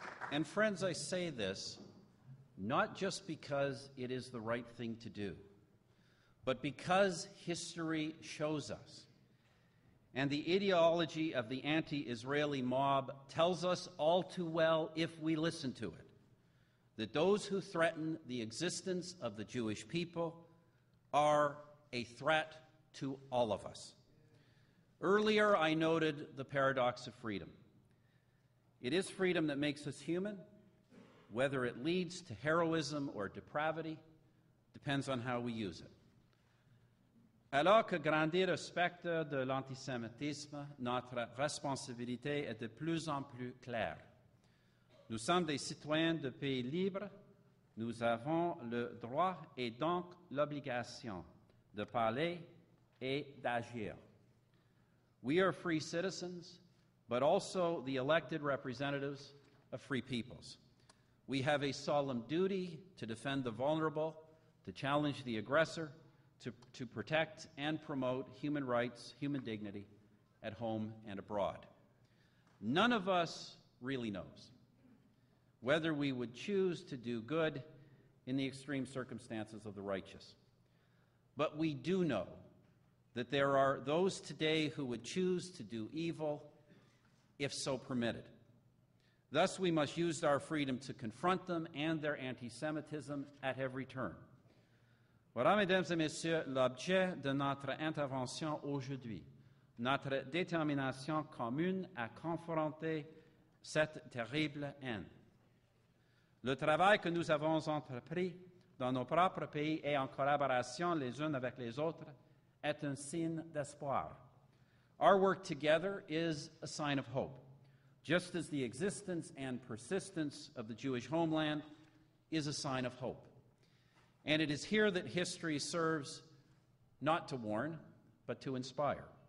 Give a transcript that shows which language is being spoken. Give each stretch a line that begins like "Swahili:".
English: And friends, I say this not just because it is the right thing to do, but because history shows us, and the ideology of the anti-Israeli mob tells us all too well, if we listen to it, that those who threaten the existence of the Jewish people are a threat to all of us. Earlier, I noted the paradox of freedom. It is freedom that makes us human. Whether it leads to heroism or depravity depends on how we use it.
French: Alors que grandir le spectre de l'antisémitisme, notre responsabilité est de plus en plus claire. Nous sommes des citoyens de pays libres. Nous avons le droit et donc l'obligation de parler et d'agir.
English: We are free citizens, but also the elected representatives of free peoples. We have a solemn duty to defend the vulnerable, to challenge the aggressor, to protect and promote human rights, human dignity at home and abroad. None of us really knows whether we would choose to do good in the extreme circumstances of the righteous. But we do know that there are those today who would choose to do evil if so permitted. Thus, we must use our freedom to confront them and their anti-Semitism at every turn.
French: Voilà, mesdames et messieurs, l'objet de notre intervention aujourd'hui, notre détermination commune à confronter cette terrible haine. Le travail que nous avons entrepris dans nos propres pays et en collaboration les uns avec les autres est un signe d'espoir.
English: Our work together is a sign of hope, just as the existence and persistence of the Jewish homeland is a sign of hope. And it is here that history serves not to warn, but to inspire.